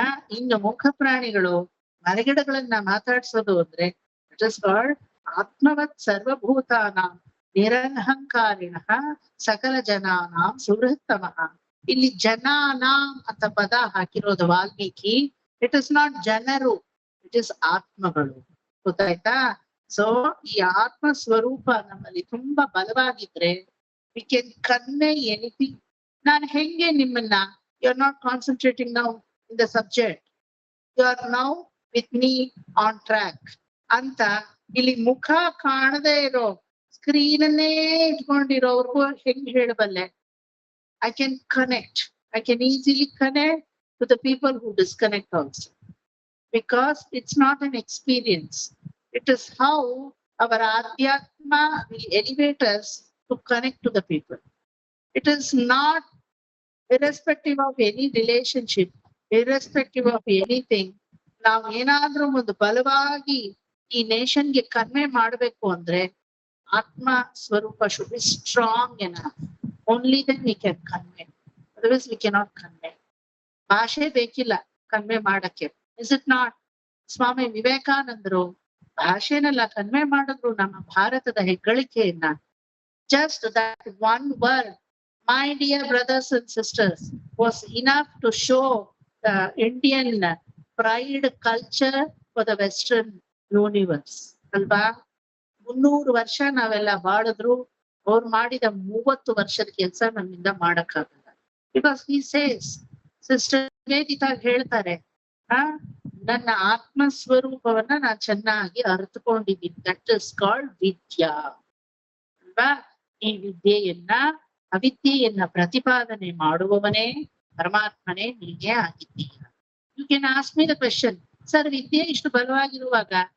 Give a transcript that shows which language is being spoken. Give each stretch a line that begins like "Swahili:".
Kannada: ಇನ್ನು ಮುಖ ಪ್ರಾಣಿಗಳು, ಮರಗಿಡಗಳನ್ನ ಮಾತಾಡ್ಸೋದು ಅಂದ್ರೆ
English: it is called
Sanskrit: ಆತ್ಮವತ್ ಸರ್ವಭೂತಾನಾಂ ನಿರಹಂಕಾರಿಣಃ ಸಕಲ ಜನಾನಾಂ ಸುಹೃತ್ತಮಃ.
Kannada: ಇಲ್ಲಿ ಜನಾನಾಂ ಅಂತ ಪದ ಹಾಕಿರೋದು ವಾಲ್ಮೀಕಿ.
English: it is not
Kannada: ಜನರು,
English: it is
Kannada: ಆತ್ಮಗಳು. ಗೊತ್ತಾಯ್ತಾ? ಸೊ ಈ ಆತ್ಮ ಸ್ವರೂಪ ನಮ್ಮಲ್ಲಿ ತುಂಬಾ ಬಲವಾಗಿದ್ರೆ
English: we can convey anything.
Kannada: ನಾನು ಹೆಂಗೆ ನಿಮ್ಮನ್ನ,
English: you are not concentrating now in the subject, you are now with me on track
Kannada: ಅಂತ ಇಲ್ಲಿ ಮುಖ ಕಾಣದೇ ಇರೋ ಸ್ಕ್ರೀನ್ ಅನ್ನೇ ಇಟ್ಕೊಂಡಿರೋರ್ಗು ಹೆಂಗ್ ಹೇಳಬಲ್ಲೆ?
English: I can connect, I can easily connect to the people who disconnect also, because it's not an experience. It is how our Adhyatma will elevate us to connect to the people. It is not irrespective of any relationship, irrespective of anything.
Kannada: ನಾವು ಏನಾದ್ರೂ ಒಂದು ಬಲವಾಗಿ ಈ ನೇಷನ್ಗೆ convey ಮಾಡ್ಬೇಕು ಅಂದ್ರೆ ಆತ್ಮ ಸ್ವರೂಪ
English: should be strong enough. Only then we can convey. Otherwise we cannot convey.
Kannada: ಭಾಷೆ ಬೇಕಿಲ್ಲ ಕನ್ವೆ ಮಾಡಕ್ಕೆ.
English: Is it not?
Kannada: ಸ್ವಾಮಿ ವಿವೇಕಾನಂದರು ಭಾಷೆನೆಲ್ಲ ಕನ್ವೆ ಮಾಡಿದ್ರು ನಮ್ಮ ಭಾರತದ ಹೆಗ್ಗಳಿಕೆಯನ್ನ.
English: Just that one word, my dear brothers and sisters, was enough to show the Indian pride culture for the Western universe.
Kannada: ಅಲ್ವಾ? 300 ವರ್ಷ ನಾವೆಲ್ಲ ಬಾಳಿದ್ರು ಅವ್ರು ಮಾಡಿದ 30 ವರ್ಷದ ಕೆಲಸ ನಮ್ಮಿಂದ ಮಾಡಕ್ಕಾಗಲ್ಲ.
English: because he says,
Kannada: ಸಿಸ್ಟರ್ ವೇದಿತಾ ಹೇಳ್ತಾರೆ, ನನ್ನ ಆತ್ಮ ಸ್ವರೂಪವನ್ನ ನಾನ್ ಚೆನ್ನಾಗಿ ಅರ್ಥಕೊಂಡಿದ್ದೀನಿ.
English: that is called
Kannada: ವಿದ್ಯಾ. ಅಲ್ವಾ? ಈ ವಿದ್ಯೆಯನ್ನ, ಅವಿದ್ಯೆಯನ್ನ ಪ್ರತಿಪಾದನೆ ಮಾಡುವವನೇ ಪರಮಾತ್ಮನೇ ನೀನೇ ಆಗಿದ್ದೀಯ.
English: you can ask me the question,
Kannada: sir ವಿದ್ಯೆ ಇಷ್ಟು ಬಲವಾಗಿರುವಾಗ